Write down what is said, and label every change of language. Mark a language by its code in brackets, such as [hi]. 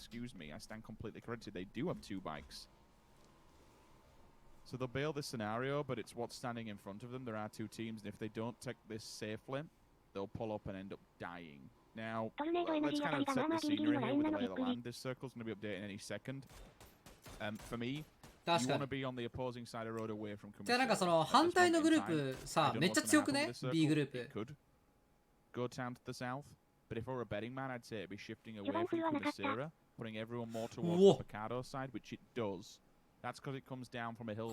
[en] Excuse me, I stand completely corrected. They do have 2 bikes. So they'll bail this scenario, but it's what's standing in front of them. There are 2 teams, and if they don't take this safely, they'll pull up and end up dying. Now, let's kind of set the scenery here with the lay of the land. This circle's going to be updating any second. For me, you want to be on the opposing side of the road away from coming. [ja] じゃあなんかその反対のグループさ、めっちゃ強くね ?B グループ。 [en] Could go down to the south, but if I were a betting man, I'd say it'd be shifting away from Kumasera, putting everyone more towards the Picado side, which it does. That's because it comes down from a hillside.